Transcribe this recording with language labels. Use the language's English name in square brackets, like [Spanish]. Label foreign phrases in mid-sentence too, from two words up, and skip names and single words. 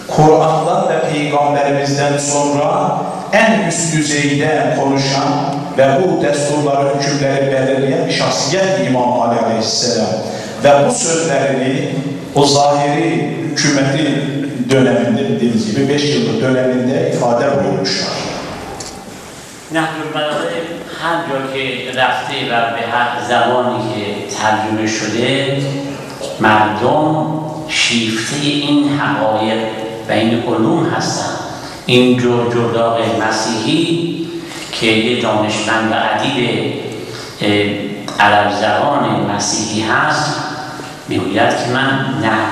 [Turkish] Kur'an'dan ve Peygamberimizden sonra en üst düzeyde konuşan ve bu desturları, hükümleri belirleyen bir şahsiyet İmam Ali Aleyhisselam. Ve bu sözlerini o zahiri hükümeti döneminde, dediğimiz gibi 5 yıllık döneminde ifade buyurmuşlar. [Persian] نهج البلاغه هر جا که رفته و به هر زبانی که ترجمه شده مردم شیفته این حقایق و این علوم هستند. این جرداغ مسیحی که یه دانشمند و ادیب عرب زبان مسیحی هست میگوید که من نهج